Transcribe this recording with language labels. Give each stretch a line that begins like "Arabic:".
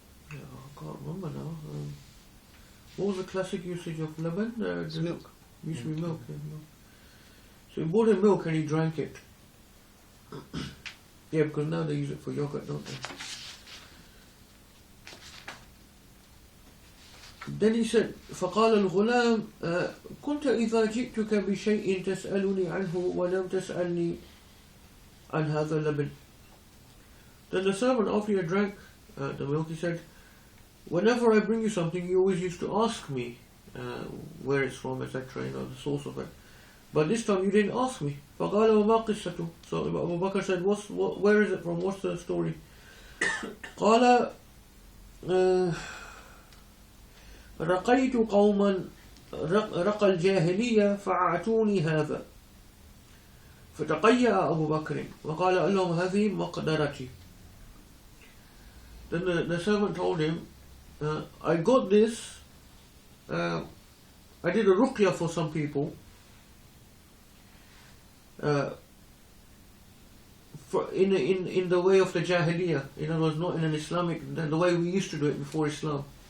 English: I can't remember now. What was the classic usage of laban? It's milk. Used to be milk. Yeah, milk. So he bought him milk and he drank it. Yeah, because now they use it for yogurt, don't they? Then he said,
Arabic: فقال الغلام كنت إذا جئتك بشيء تسألني عنه ولم تسألني عن هذا اللبن.
English: Then the servant, after he drank the milk, he said, whenever I bring you something, you always used to ask me where it's from, etc., the source of it. But this time you didn't ask me.
Arabic: فقال وما قصته.
English: So Abu Bakr said, where is it from? What's the story?
Arabic: قال رقيت قوما رقى الجاهلية فأعطوني هذا فتقيأ أبو بكر وقال لهم هذه مقدرتي.
English: Then the servant told him, I got this, I did a ruqya for some people, in the way of the Jahiliyyah, it was not in an Islamic, the way we used to do it before Islam.